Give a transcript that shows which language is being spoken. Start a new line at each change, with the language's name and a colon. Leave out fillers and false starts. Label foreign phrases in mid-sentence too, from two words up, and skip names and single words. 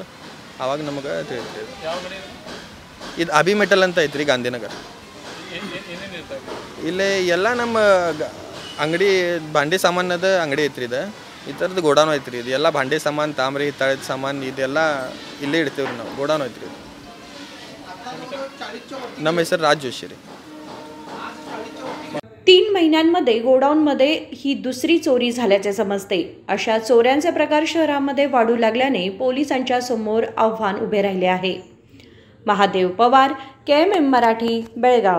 Kannada: ಆವಾಗ ನಮಗೆ ತಿಳಿದ್ರಿ. ಇದು ಅಭಿ ಮೆಟಲ್ ಅಂತ ಐತ್ರಿ ಗಾಂಧಿನಗರ. ಇಲ್ಲೇ ಎಲ್ಲ ನಮ್ಮ ಅಂಗಡಿ ಭಾಂಡಿ ಸಾಮಾನದ ಅಂಗಡಿ ಐತ್ರಿ. ಇದು ಈ ಥರದ್ದು ಗೋಡಾನು ಐತ್ರಿ. ಇದು ಎಲ್ಲ ಭಾಂಡಿ ಸಾಮಾನು, ತಾಮ್ರಿ, ಹಿತ್ತಾಳೆದ ಸಾಮಾನು ಇದೆಲ್ಲ ಇಲ್ಲೇ ಇಡ್ತೀವಿ ರೀ ನಾವು. ಗೋಡಾನು ಐತ್ರಿ. ನಮ್ಮ ಹೆಸರು ರಾಜ್ जोशी रे.
Marathi: 3 महिन्यांमध्ये गोडाऊनमध्ये ही दुसरी चोरी झाल्याचे समजते. अशा चोऱ्यांचे प्रकार शहरामध्ये वाढू लागल्याने पोलिसांच्या समोर आव्हान उभे राहिले आहे. महादेव पवार, KMM मराठी, बेळगाव.